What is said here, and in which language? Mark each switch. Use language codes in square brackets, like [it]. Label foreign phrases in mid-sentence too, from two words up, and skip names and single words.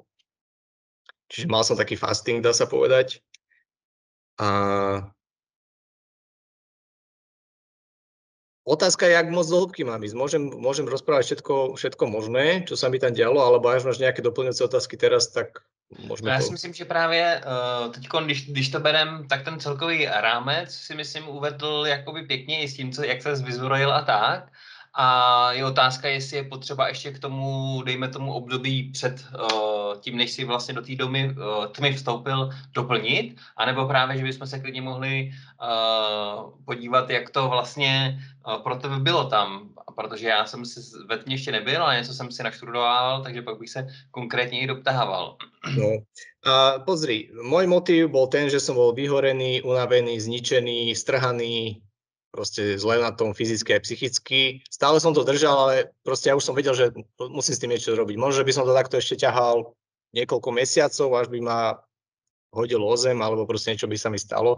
[sk] Čiže mal som taký fasting, dá sa povedať. A otázka je, jak moc do hĺbky mám ísť. Môžem rozprávať všetko možné, čo sa mi tam dialo, alebo až máš nejaké doplňujúce otázky teraz, tak môžeme [cs] Já si myslím, že právě teď, když to berem, tak ten celkový rámec si myslím uvedl jakoby pěkně i s tím, jak se vyzbrojil a tak. A je otázka, jestli je potřeba ještě k tomu, dejme tomu období před tím, než si vlastně do té tmy vstoupil, doplnit, anebo právě, že bychom se klidně mohli podívat, jak to vlastně pro tebe bylo tam, protože já jsem si ve tmě ještě nebyl, ale něco jsem si naštudoval, takže pak bych se konkrétně i doptával. [sk] No. A pozri, môj motív bol ten, že som bol vyhorený, unavený, zničený, strhaný, proste zle na tom fyzicky aj psychicky. Stále som to držal, ale proste ja už som vedel, že musím s tým niečo robiť. Možno by som to takto ešte ťahal niekoľko mesiacov, až by ma hodil o zem, alebo proste niečo by sa mi stalo.